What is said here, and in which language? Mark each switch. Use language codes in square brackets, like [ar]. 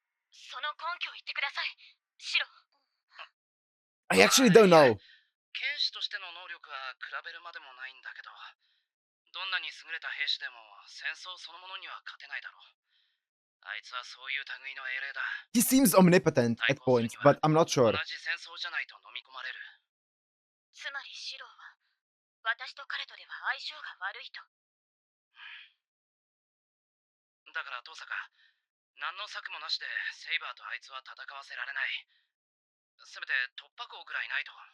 [ja] その根拠を言ってください、シロ。 [en] I actually don't know. [ja] 剣士としての能力は比べるまでもないんだけど、どんなに優れた兵士でも戦争そのものには勝てないだろう。あいつはそういう類の英霊だ。 [en] He seems omnipotent at points, but I'm not [ja] 同 [en] sure. [ja] じ戦争じゃないと飲み込まれる。つまりシロは、私と彼とでは相性が悪いと。だから遠坂、何の策もなしでセイバーとあいつは戦わせられない。せめて突破口ぐらいないと。